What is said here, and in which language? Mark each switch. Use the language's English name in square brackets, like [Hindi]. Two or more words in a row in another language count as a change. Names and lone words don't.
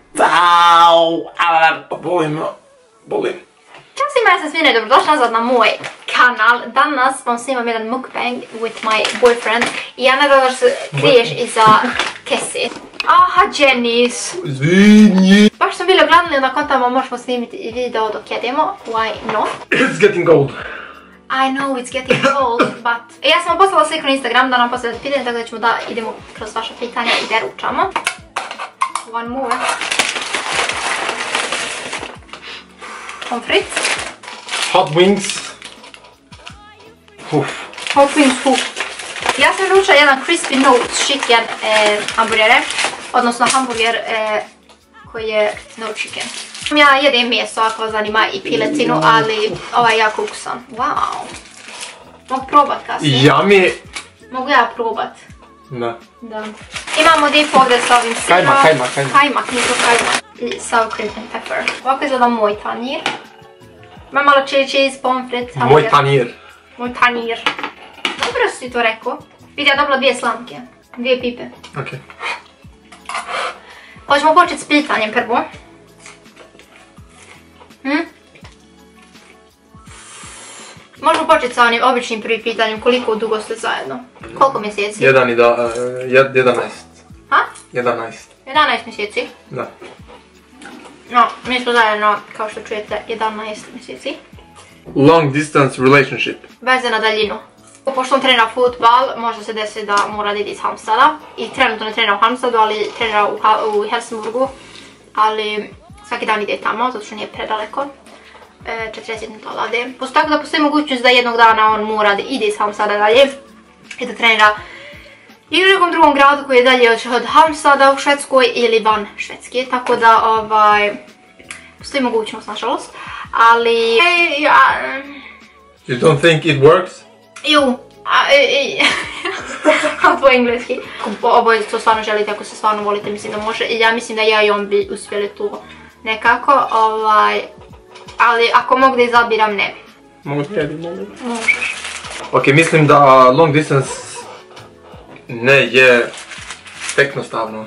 [Bosnian] Au! Bolim. Ćao svima, ja sam Svina i dobrodošla nazad na moj kanal. Danas vam snimam jedan mukbang [English] with my boyfriend. [Bosnian] I ja nadam da se kriješ iza kese. Aha, Jennys! Izvini! Baš sam bila gladna i onda kontamo možemo snimiti video dok jedemo. [English] Why not? It's getting cold. I know it's getting cold, but... [Bosnian] Ja sam vam poslala sliku na Instagram da nam postavite pitanje, tako da ćemo da idemo kroz vaše pitanja i da ručamo. [English] One more. [German] Pommes frites. [English] Hot wings. Hot wings. [Bosnian] Ja sam ručala jedan [English] crispy notes chicken [Bosnian] hamburgere, odnosno hamburger koji je [English] no chicken. [Bosnian] Ja jedem meso ako vas zanima i piletinu, ali ovaj je jako ukusan. Wow. Mogu probat kasnije? [English] Yummy. [Bosnian] Mogu ja probat? Da. Da. Imamo dip ovdje sa ovim sirom. Kajmak, nije to kajmak. I [English] sour cream and pepper. [Bosnian] Ovako izgleda moj tanjir. Ima malo [English] chili cheese, [German] pommes frites, [Bosnian] hamburger. Moj tanjir. Moj tanjir. Dobro si to rekao. Vidi, ja dobila 2 slamke. 2 pipe. Okej. Hoćemo početi s pitanjem prvo. Možemo početi sa onim običnim prvim pitanjem, koliko dugo ste zajedno? Koliko mjeseci? 11. Ha? 11. 11 mjeseci? Da. No, mi smo zajedno, kao što čujete, 11 mjeseci. [English] Long distance relationship. [Bosnian] Veze na daljinu. Pošto on trenira futbal, možda se desi da mora da ide iz Halmstada. I trenutno ne trenira u Halmstadu, ali trenira u Helsingborgu. Ali svaki dan ide tamo, zato što nije predaleko. 40 minuta odavde. Tako da postoji mogućnost da jednog dana on mora da ide iz Halmstada dalje. I da trenira i u nekom drugom gradu koji je dalje od Halmstada u Švedskoj ili van Švedske. Tako da postoji mogućnost, nažalost. Ali... [English] You don't think it works? [Bosnian] Jo, po engleski. Oboje to stvarno želite, ako se stvarno volite, mislim da može. I ja mislim da ja i on bi uspjeli to nekako, ali ako mogu da izabiram, ne bi. Možeš. Možeš. Mislim da [English] long distance [Bosnian] ne je jednostavno.